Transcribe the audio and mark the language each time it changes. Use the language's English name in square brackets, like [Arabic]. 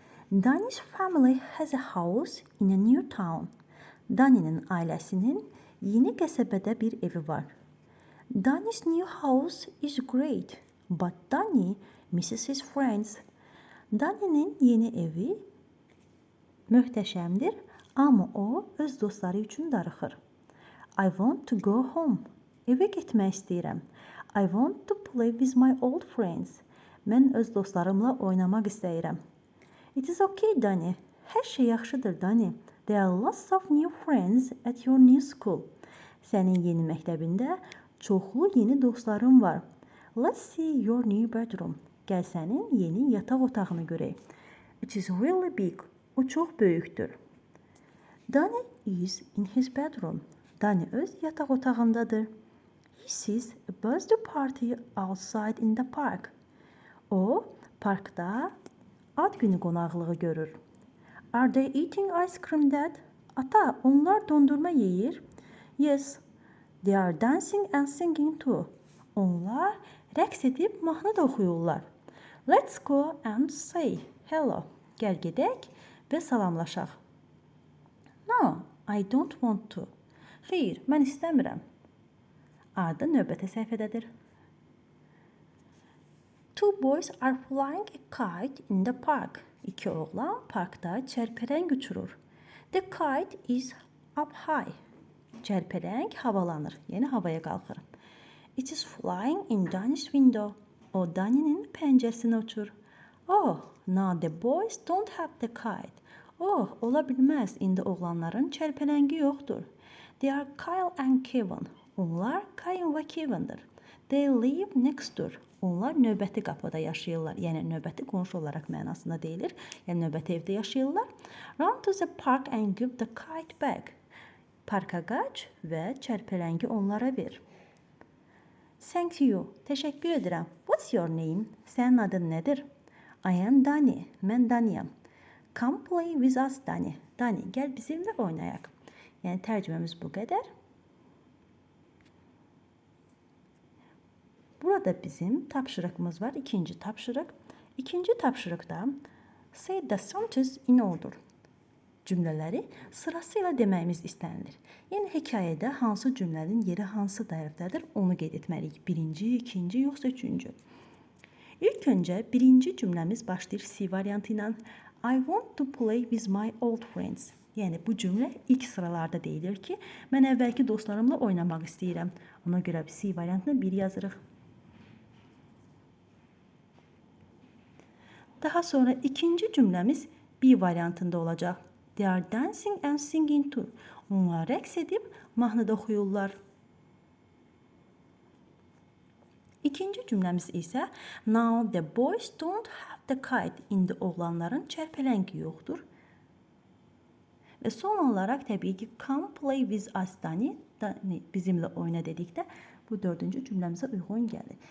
[English] Danny's family has a house in a new town. [Azerbaijani] Danny'nin ailəsinin yeni qəsəbədə bir evi var. [English] Danny's new house is great, but Danny misses his friends. [Azerbaijani] Danny'nin yeni evi möhtəşəmdir, amma o öz dostları üçün darıxır. [English] I want to go home. [Azerbaijani] Evə getmək istəyirəm. [English] I want to play with my old friends. [Azerbaijani] Mən öz dostlarımla oynamaq istəyirəm. [English] It is okay, Danny. [Azerbaijani] Hər şey yaxşıdır, Danny. [English] There are lots of new friends at your new school. [Azerbaijani] Sənin yeni məktəbində çoxlu yeni dostların var. [English] Let's see your new bedroom. [Azerbaijani] Gəl sənin yeni yataq otağını görək. [English] It is really big. [Azerbaijani] O çox böyükdür. [English] Danny is in his bedroom. [Azerbaijani] Danny öz yataq otağındadır. [English] He sees a birthday party outside in the park. [Azerbaijani] O, parkda ad günü qonaqlığı görür. [English] Are they eating ice cream, Dad? [Azerbaijani] Ata, onlar dondurma yeyir. [English] Yes, they are dancing and singing too. [Azerbaijani] Onlar rəqs edib mahnı da oxuyurlar. [English] Let's go and say hello. [Azerbaijani] Gəl gedək və salamlaşaq. [English] No, I don't want to. [Azerbaijani] Xeyr, mən istəmirəm. Arda növbəti səhifədədir. [English] Two boys are flying a kite in the park. [Azerbaijani] İki oğlan parkda çərpələng uçurur. [English] The kite is up high. [Azerbaijani] Çərpələng havalanır, yəni havaya qalxır. [English] It is flying in Danny's window. [Azerbaijani] O Danny'nin pəncəsinə uçur. [English] Oh, now the boys don't have the kite. [Azerbaijani] Oh, ola bilməz, indi oğlanların çərpələngi yoxdur. [English] They are Kyle and Kevin. [Azerbaijani] Onlar Kyle və Kevindir. [English] They live next door. [Azerbaijani] Onlar növbəti qapıda yaşayırlar. Yəni növbəti qonşu olaraq mənasında deyilir. Yəni növbəti evdə yaşayırlar. [English] Run to the park and give the kite back. [Azerbaijani] Parka qaç və çərpələngi onlara ver. [English] Thank you. [Azerbaijani] Təşəkkür edirəm. [English] What's your name? [Azerbaijani] Sənin adın nədir? [English] I am Danny. [Azerbaijani] Mən Dannyam. [English] Come play with us, Danny. [Azerbaijani] Danny, gəl bizimlə oynayaq. Yəni tərcüməmiz bu qədər. Burada bizim tapşırığımız var. İkinci tapşırıq. İkinci tapşırıqda [English] Say the sentences in order. [Azerbaijani] Cümlələri sırasıyla deməyimiz istənilir. Yəni hekayədə hansı cümlənin yeri hansı tərəfdədir, onu qeyd etməliyik. Birinci, ikinci, yoxsa üçüncü. İlk öncə birinci cümləmiz başlayır C variantı ilə. [English] I want to play with my old friends. [Azerbaijani] Yəni bu cümlə ilk sıralarda deyilir ki, mən əvvəlki dostlarımla oynamaq istəyirəm. Ona görə C variantını 1 yazırıq. Daha sonra ikinci cümləmiz B variantında olacaq. [English] They are dancing and singing too. [Azerbaijani] Onlar rəqs edib mahnıda oxuyurlar. İkinci cümləmiz isə [English] now the boys don't have the kite. [Azerbaijani] İndi oğlanların çərpələngi yoxdur. Və son olaraq təbii ki [English] come play with us Dani [Azerbaijani] bizimlə oyna dedikdə bu dördüncü cümləmizə uyğun gəlir.